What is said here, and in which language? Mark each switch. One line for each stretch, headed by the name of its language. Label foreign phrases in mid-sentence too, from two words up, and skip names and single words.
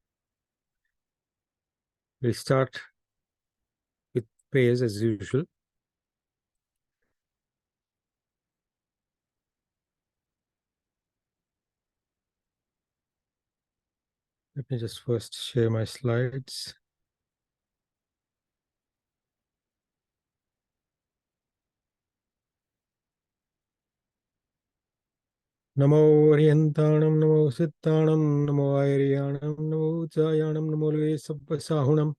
English: We'll start with prayers as usual. Let me just first share my slides.
Prakrit languages: Namo Orientanam, Namo Sittanam, Namo Ayriyanam, Namo Jayanam, Namo Lve Sabba Sahunam.